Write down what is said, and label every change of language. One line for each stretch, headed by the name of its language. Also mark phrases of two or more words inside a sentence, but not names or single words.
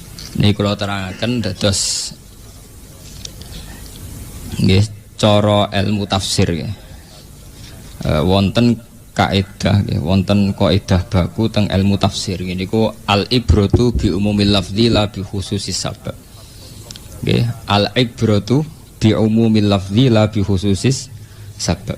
Indonesian: Ini kalau terangkan
Javanese: dados nggih cara ilmu tafsir nggih. Wonten kaidah nggih, wonten kaidah baku teng ilmu tafsir nggih niku
Arabic: العبرة بعموم اللفظ لا بخصوص السبب. Nggih, العبرة بعموم اللفظ لا بخصوص السبب.